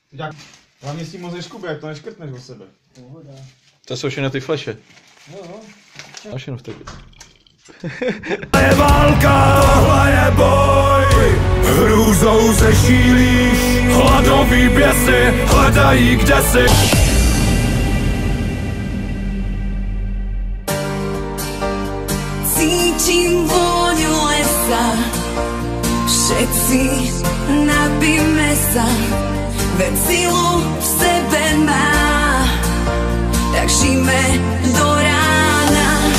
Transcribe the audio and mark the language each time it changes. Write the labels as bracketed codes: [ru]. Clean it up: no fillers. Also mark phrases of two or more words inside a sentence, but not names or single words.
[cs] Hlavně s tím moc neškubě, jak to neškrtneš od sebe. To jsou všechno ty fleše. No. A všechno v tebe. Je válka, tohle je boj, hrůzou se šílíš, hladový běsy hledají kdesi. [sk] Cítim vôňu lesa, všetci napíme sa, veď silu v sebe má, tak žijme do rána.